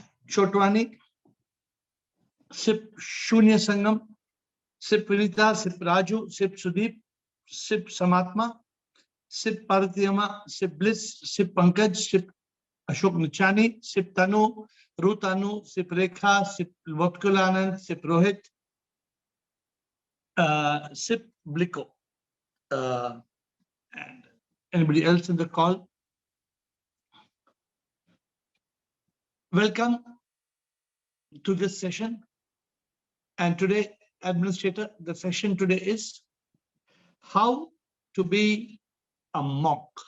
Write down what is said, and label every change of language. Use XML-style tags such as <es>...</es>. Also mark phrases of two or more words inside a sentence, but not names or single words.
<en>Chotwani, Sip Shunya Sangam, Sip Vinita, Sip Raju, Sip Sudeep, Sip Samatma, Sip Paratiyama, Sip Bliss, Sip Pankaj, Sip Ashok Nichani, Sip Tanu, Rutanu, Sip Rekha, Sip Vatkulanand, Sip Rohit, Sip Bliko. And anybody else in the call? Welcome to this session. And today, Administrator, the session today is how to be a monk.</en>